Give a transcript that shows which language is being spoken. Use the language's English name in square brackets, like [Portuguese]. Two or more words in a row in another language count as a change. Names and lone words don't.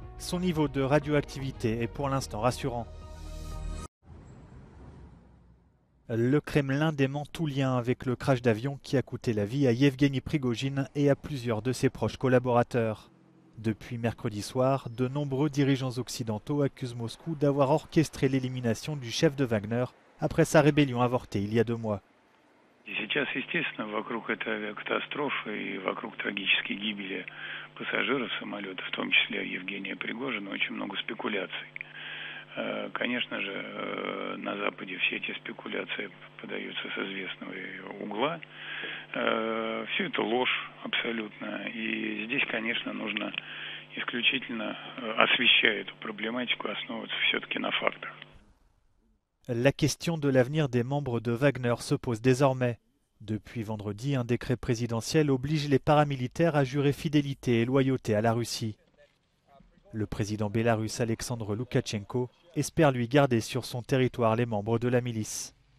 [French] Son niveau de radioactivité est pour l'instant rassurant. Le Kremlin dément tout lien avec le crash d'avion qui a coûté la vie à Yevgeny Prigojine et à plusieurs de ses proches collaborateurs. Depuis mercredi soir, de nombreux dirigeants occidentaux accusent Moscou d'avoir orchestré l'élimination du chef de Wagner après sa rébellion avortée il y a 2 mois. [Russian] Сейчас, естественно, вокруг этой авиакатастрофы и вокруг трагической гибели пассажиров самолета, в том числе Евгения Пригожина, очень много спекуляций. Конечно же, на Западе все эти спекуляции подаются с известного угла. Все это ложь абсолютно. И здесь, конечно, нужно исключительно, освещая эту проблематику, основываться все-таки на фактах. [French] La question de l'avenir des membres de Wagner se pose désormais. Depuis vendredi, un décret présidentiel oblige les paramilitaires à jurer fidélité et loyauté à la Russie. Le président bélarusse Alexandre Loukachenko espère lui garder sur son territoire les membres de la milice.